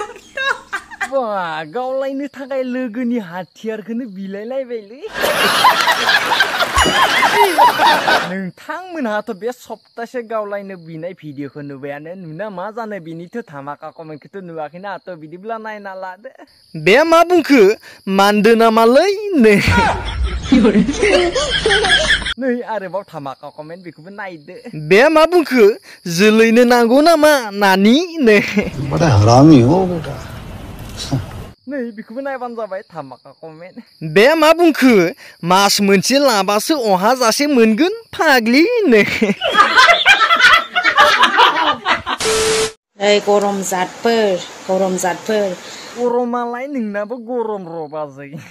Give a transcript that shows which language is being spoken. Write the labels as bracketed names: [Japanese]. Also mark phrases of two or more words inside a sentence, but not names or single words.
[Bodo] बा गावलायनो थाखाय लोगोनि हाथियारखौनो बिलायलायबायलै नोंथांमोनहाथ' बे सप्तासे गावलायनो बिनाय भिडिअखौ नुबायानो नुना मा जानो बिनिथ' धामाका कमेन्टखौथ' नुवाखैना थ' बिदिब्ला नायना लादो बे मा बुंखो मानदो नामालै नै आरोबाव धामाका कमेन्ट बेखौबो नायदो बे मा बुंखो जोलैनो नांगौ नामा नानि नै [Hindi] बड़ा हरामी हो बेटा [Bodo] नै बेखौबो नायबानो जाबाय धामाका कमेन्ट बे मा बुंखो मास मोनसे लाबासो अहा जासे मोनगोन फाग्लि नै गरम जातफोर गरमालाय नोंनाबो गरम र' बाजै